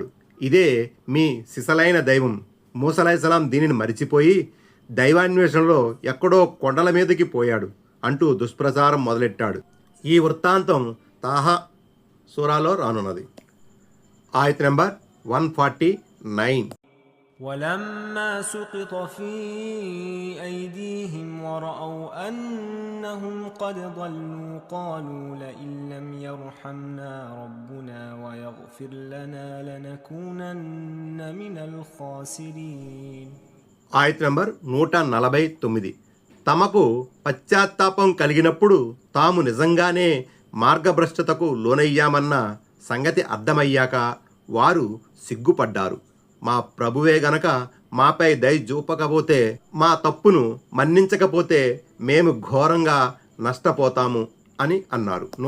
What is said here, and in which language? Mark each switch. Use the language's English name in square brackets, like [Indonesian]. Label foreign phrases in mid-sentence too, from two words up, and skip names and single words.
[Telugu] ఇదే మీ సిసలైన దైవం. మూసా అలైహిస్సలాం దీనిని మరిచిపోయి దైవాన్వేషణలో ఎక్కడో కొండల మీదకి పోయాడు అంటూ దుష్ప్రచారం మొదలెట్టాడు. ఈ వృత్తాంతం తాహా సూరాలో రానున్నది. ఆయత్ నంబర్ 149. [Arabic] ولما سقط في أيديهم ورأوا أنهم قد ضلوا قالوا لئن لم يرحمنا ربنا ويغفر لنا لنكونن من الخاسرين. [Telugu] ఆయత్ నంబర్ 149. తమకు పశ్చాత్తాపం కలిగినప్పుడు తాము నిజంగానే మార్గభ్రష్టతకు లోనయ్యామన్న సంగతి అర్థమయ్యాక వారు సిగ్గుపడ్డారు. మా ప్రభువే గనక మాపై దయ చూపకపోతే, మా తప్పును మన్నించకపోతే మేము ఘోరంగా నష్టపోతాము అని అన్నారు.